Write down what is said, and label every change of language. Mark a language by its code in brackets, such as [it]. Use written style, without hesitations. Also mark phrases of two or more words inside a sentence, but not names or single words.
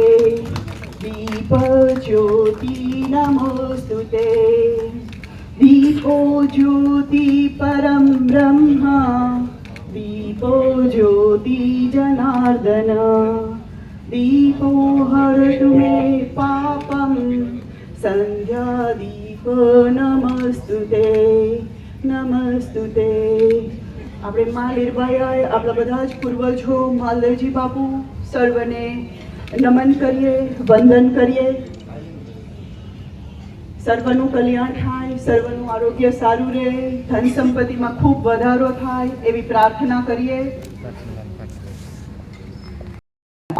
[sa] दीपज्योति नमोस्तुते दीपो ज्योति परं ब्रह्म दीपो ज्योति जनार्दन दीपो हरतु मे पापं संध्यादीप नमस्तुते नमस्तुते. [gu] આપણે મહાવીરભાઈ આપણા બધા જ પૂર્વજો માલદેવજી બાપુ સર્વને નમન કરીએ, વંદન કરીએ. સર્વનું કલ્યાણ થાય, સર્વનું આરોગ્ય સારું રહે, ધન સંપત્તિમાં ખૂબ વધારો થાય એવી પ્રાર્થના કરીએ.